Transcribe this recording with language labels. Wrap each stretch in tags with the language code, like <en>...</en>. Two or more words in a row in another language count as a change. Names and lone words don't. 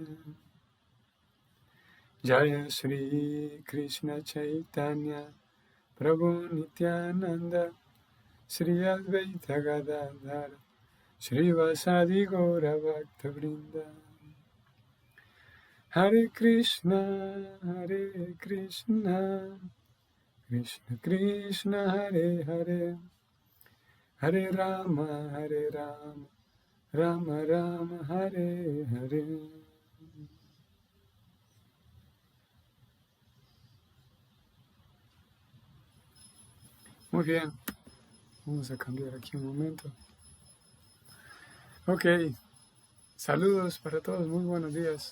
<sa>जय श्री कृष्ण चैतन्य प्रभु नित्यानन्द श्री अद्वैत गदाधर श्रीवासादि गौर भक्त वृन्द हरे कृष्ण कृष्ण कृष्ण हरे हरे हरे राम राम राम हरे हरे.</sa> <es>Muy bien, vamos a cambiar aquí un momento. Ok, saludos para todos, muy buenos días.</es>